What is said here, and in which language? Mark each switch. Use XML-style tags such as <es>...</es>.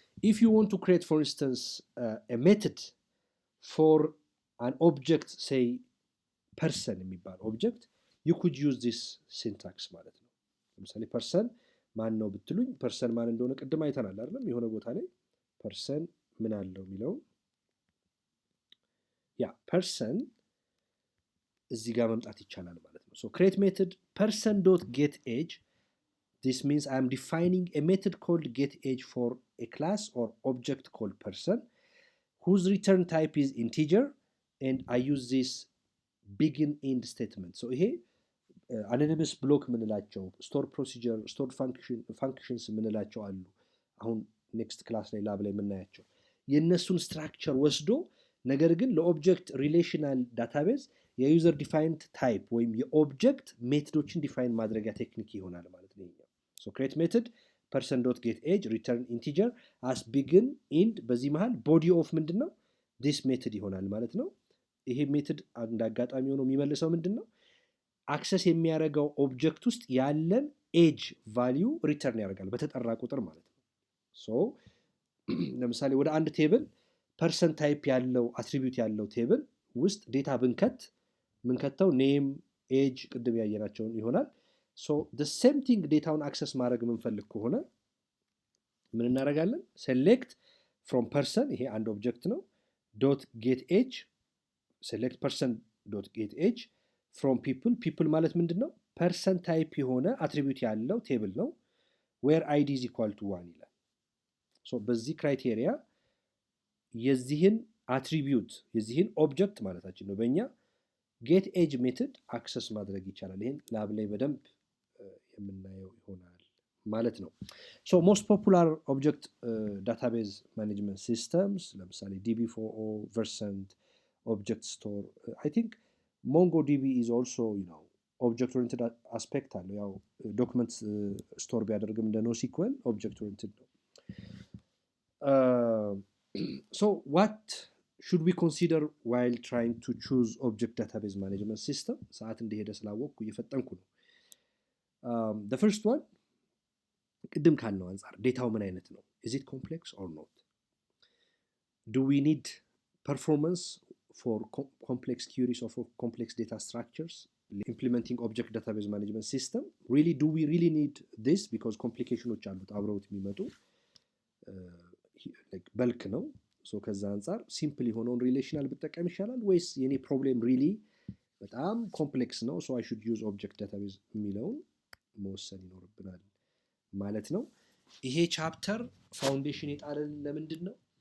<en>if you want to create for instance a method for an object say</en> <am>person የሚባል ኦብጀክት</am> <en>you could use this syntax</en> <am>ማለት ነው። ለምሳሌ ፐርሰን ማን ነው ብትሉኝ ፐርሰን ማን እንደሆነ ቅድም አይተናል አይደል? የሆነ ቦታ ላይ ፐርሰን ምን አለው የሚለው ያ ፐርሰን እዚህ ጋር መምጣት ይቻላል ማለት ነው።</am> <en>so create method person.getAge. this means I am defining a method called getAge for a class or object called person whose return type is integer and I use this begin end statement.</en> <am>so ይሄ anonymous block ምንላቸው ስቶር ፕሮሲጀር ስቶር ፋንክሽንስ ምንላቸው አሉ። አሁን ኔክስት ክላስ ላይ ላብ ላይ የምናያቸው የእነሱን ስትራክቸር ወስዶ ነገር ግን ለኦብጀክት ሪሌሽናል ዳታቤዝ የዩዘር ዲፋይንድ ታይፕ ወይም የኦብጀክት ሜተዶችን ዲፋይን ማድረጊያ ቴክኒክ ይሆናል ማለት ነው።</am> <en>so create method person.getAge return integer as begin end</en> <am>በዚህ መሃል body of ምንድነው</am> <en>this method</en> <am>ይሆናል ማለት ነው። ይሄ ሜተድ እንዳጋጣሚ ሆኖ የሚመልሰው ምንድነው? አክሰስ የሚያደርገው ኦብጀክት ውስጥ ያለን ኤጅ ቫልዩ ሪተርን ያደርጋል በተጠራ ቁጥር ማለት ነው። ሶ ለምሳሌ ወደ አንድ ቴብል ፐርሰን ታይፕ ያለው አትሪቢዩት ያለው ቴብል ውስጥ ዴታ ምንከተው ኔም ኤጅ ቅድም ያየናቸውን ይሆናል። ሶ</am> <en>the same thing</en> <am>ዴታውን አክሰስ ማድረግ የምንፈልግ ከሆነ ምን እናደርጋለን?</am> <en>select from person</en> <am>ይሄ አንድ ኦብጀክት ነው .getAge</am> <en>select person.getAge from people</en> <am>ማለት ምንድነው? ፐርሰን ታይፕ የሆነ አትሪቢዩት ያለው ቴብል ነው</am> <en>where id is equal to 1</en> <am>ይላል። ሶ በዚህ ክራይቴሪያ የዚህን አትሪቢዩት የዚህን ኦብጀክት ማለታችን ነው በእኛ getAge ሜተድ አክሰስ ማድረግ ይቻላል። ይሄን ላብ ላይ በደንብ የምናየው ይሆናል ማለት ነው። ሶ ሞስት ፖፑላር ኦብጀክት ዳታቤዝ ማኔጅመንት ሲስተምስ ለምሳሌ DB4O፣ Versant፣ object store.</am> <en>I think MongoDB is also object oriented aspect አለው።</en> <am>ያው ዶክመንት ስቶር ቢያደርግም እንደ</am> <en>NoSQL object oriented ነው። so what should we consider while trying to choose object database management system?</en> <am>ሰዓት እንደሄደ ስላወቅኩ እየፈጠንኩ ነው።</am> <en>the first one</en> <am>ቅድም ካልነው አንፃር ዴታው ምን አይነት ነው?</am> <en>is it complex or not? do we need performance for complex queries or for complex data structures? implementing object database management system, do we really need this? because complications</en> <am>አሉት አብረውት የሚመጡ</am> <en>like bulk</en> <am>ነው። ሶ ከዛ አንፃር ሲምፕል የሆነውን ሪሌሽናል ብጠቀም ይሻላል ወይስ የኔ ፕሮብሌም ሪሊ በጣም ኮምፕሌክስ ነው</am> <en>so I should use object database</en> <am>የሚለውን መወሰን ይኖርብናል ማለት ነው። ይሄ ቻፕተር ፋውንዴሽን የጣለን ለምንድን ነው?</am>